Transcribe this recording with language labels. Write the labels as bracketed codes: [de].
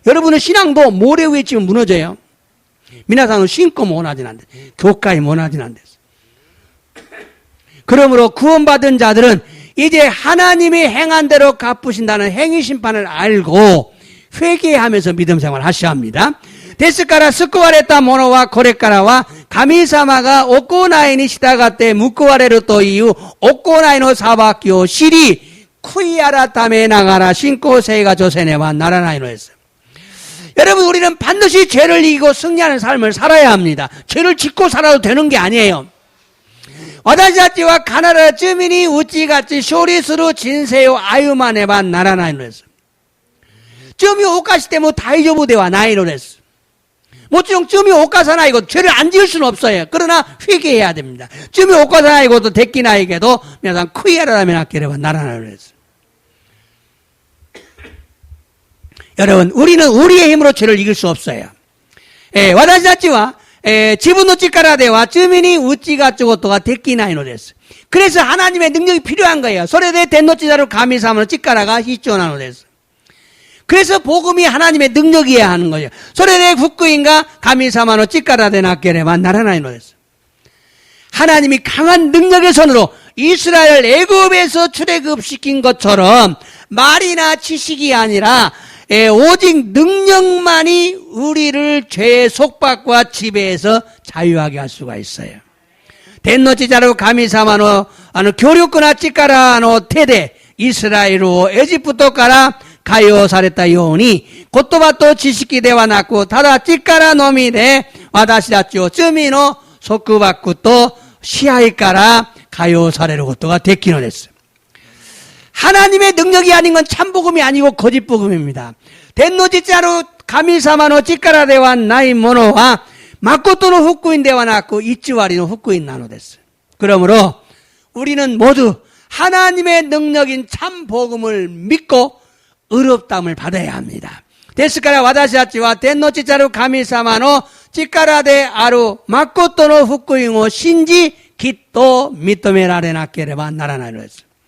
[ko] 여러분의 신앙도 모래 위에 지으면 무너져요. 미나상은 신고 모나진 않대. 교회에 모나진 않댔어. 그러므로 구원받은 자들은 이제 하나님이 행한 대로 갚으신다는 행위 심판을 알고 회개하면서 믿음 생활을 하셔야 합니다. [ja] ですから救われた者はこれからは神様が行いに従って報われるという行いの裁きを知り、悔い改めながら信仰生活をせねばならないのです。 [ko] 여러분, 우리는 반드시 죄를 이기고 승리하는 삶을 살아야 합니다. 죄를 짓고 살아도 되는 게 아니에요. [ja] 私たちは必ず罪に打ち勝ち勝利する人生を歩まねばならないのです。罪を犯しても大丈夫ではないのです。もちろん罪を犯さないこと、 [ko] 죄를 안 지을 수는 없어요. 그러나 회개해야 됩니다. [ja] 罪を犯さないこと、できないけど、皆さん悔い改めなければならないのです。 [ko] 여러분, 우리는 우리의 힘으로 죄를 이길 수 없어요. [ja] 私たちは自分の力では罪に打ち勝つことができないのです。 [ko] 그래서 하나님의 능력이 필요한 거예요. [ja] それで天の力神様の力が必要なのです。 [ko] 그래서 복음이 하나님의 능력이어야 하는 거예요. [ja] それで福音が神様の力でなければならないのです。 [ko] 하나님이 강한 능력의 손으로 이스라엘 애굽에서 출애굽시킨 것처럼 말이나 지식이 아니라 오직 능력만이 우리를 죄의 속박과 지배에서 자유하게 할 수가 있어요. [ja] 天の力神様の強力な力の手でイスラエルをエジプトから解放されたように言葉と知識ではなくただ力のみで私たちを罪の束縛と支配から解放されることができるのです。 [ko] 하나님의 능력이 아닌 건 참복음이 아니고 거짓복음입니다. [ja] 天の力神様の力ではないものは誠の福音ではなく偽りの福音なのです。 [ko] 그러므로 우리는 모두 하나님의 능력인 참복음을 믿고 의롭다함을 받아야 합니다. [ja] ですから私たちは天の力神様の力である誠の福音を信じきっと認められなければならないのです。